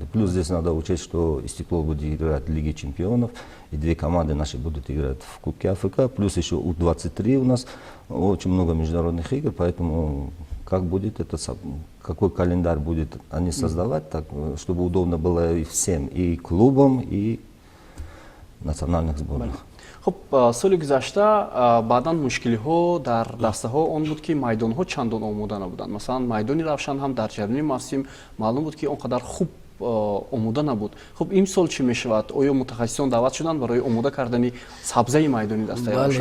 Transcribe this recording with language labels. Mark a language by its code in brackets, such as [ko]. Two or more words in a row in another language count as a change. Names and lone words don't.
[ru] Плюс здесь надо учесть, что Истеклол будет играть в Лиге чемпионов, и 2 команды наши будут играть в Кубке Африки, плюс еще У-23 у нас очень много международных игр, поэтому как будет это, какой календарь будет они создавать, так, чтобы удобно было и всем, и клубам, и национальных сборных. [tg] خب سال گذشته بعداً مشکلی‌ها در دسته‌ها آن بود که میدان‌ها چندان آماده نبودند. مثلا میدان روشن هم در جریان موسم معلوم بود که آنقدر خوب آماده نبود. خب این سال چی می‌شود؟ آیا متخصصان دعوت شدند برای آماده کردن سبزه میدانی دسته روشن؟